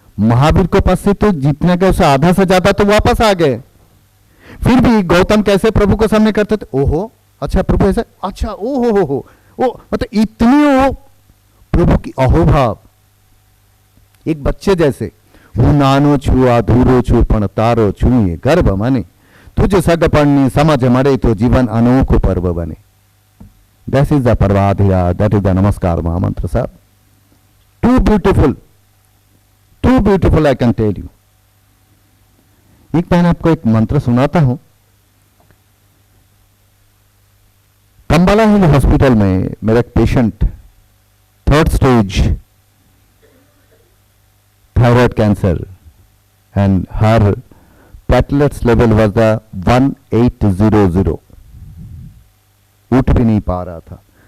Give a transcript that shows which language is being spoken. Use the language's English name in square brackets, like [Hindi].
[Hindi] महावीर के पास से तो जितना गया उससे आधा से ज्यादा तो वापस आ गए। फिर भी गौतम कैसे प्रभु को सामने करते थे, ओहो अच्छा प्रभु ऐसा, अच्छा ओहो हो, ओ मतलब इतनी वो प्रभु की अहोभाव, एक बच्चे जैसे। [Gujarati] હું નાનો છું, અધૂરો છું, પણ તારો છું એ ગર્ભ મને, તુજ સગપણની સમજ મળે તો જીવન અનોખું પર્વ બને। [English] This is the Parvadhira, that is the Namaskar Mahamantra, sir. Too beautiful I can tell you. [Hindi] एक मैं आपको एक मंत्र सुनाता हूं। कंबाला हिल हॉस्पिटल में मेरा एक patient 3rd stage [English] thyroid cancer and her platelets level was the 1800, [Hindi] उठ भी नहीं पा रहा था।